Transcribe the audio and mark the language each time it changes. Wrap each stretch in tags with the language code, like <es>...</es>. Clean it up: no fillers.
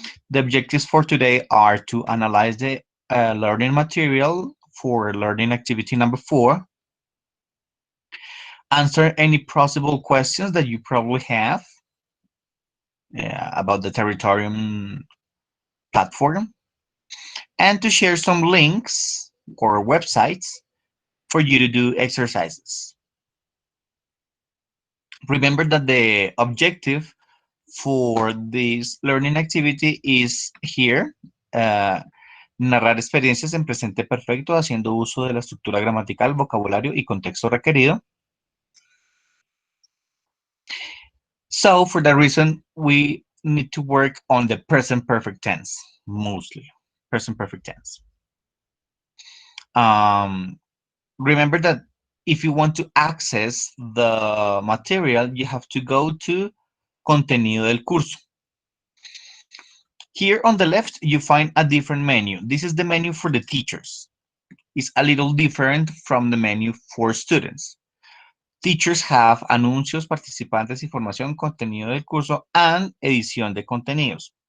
<en>The objectives for today are to analyze the learning material for learning activity number 4, answer any possible questions that you probably have about the Territorium platform, and to share some links or websites for you to do exercises. Remember that the objective for this learning activity is here.</en> <es>Narrar experiencias en presente perfecto haciendo uso de la estructura gramatical, vocabulario y contexto requerido.</es> <en>So for that reason, we need to work on the present perfect tense, mostly. Present perfect tense. Um, Remember that if you want to access the material, you have to go to contenido del curso. Here on the left, you find a different menu. This is the menu for the teachers. It's a little different from the menu for students. Teachers have anuncios, participantes, información, contenido del curso, and edición de contenidos.</en>